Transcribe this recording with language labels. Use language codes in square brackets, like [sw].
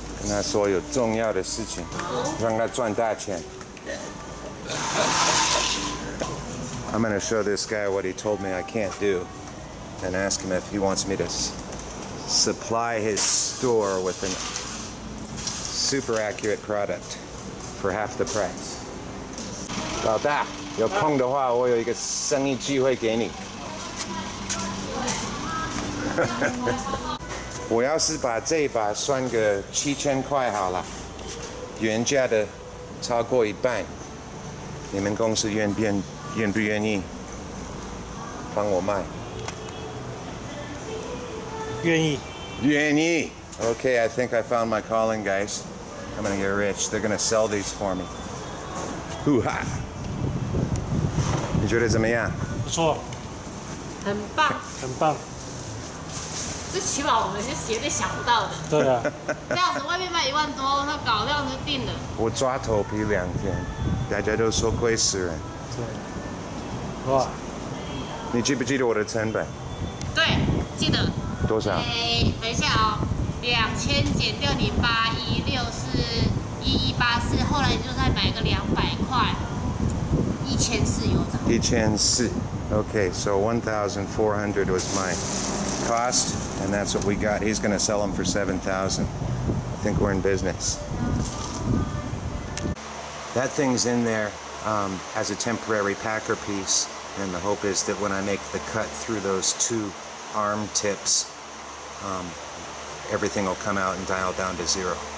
[zh] 跟他说有重要的事情，让他赚大钱。 [en] I'm going to show this guy what he told me I can't do and ask him if he wants me to supply his store with a super accurate product for half the price. [zh] 老大，有空的话，我有一个生意机会给你。我要是把这一把算个7000块好了，原价的超过一半，你们公司愿不愿意帮我卖？愿意。愿意。 [en] Okay, I think I found my calling, guys. I'm gonna get rich. They're gonna sell these for me. [zh] Hoo-ha! 你觉得怎么样？不错，很棒。很棒。这起码我们是绝对想不到的。对啊。这样子外面卖1万多，他搞这样子定了。我抓头皮2天，大家都说亏死人。对。哇！你记不记得我的成本？对，记得。多少？等一下哦，2000减掉你8164是1184，后来你就再买个200块，1400有涨。 1400. [en] Okay, so 1,400 was my cost, and that's what we got. He's going to sell them for 7,000. I think we're in business. That thing's in there as a temporary packer piece, and the hope is that when I make the cut through those 2 arm tips, everything will come out and dial down to 0.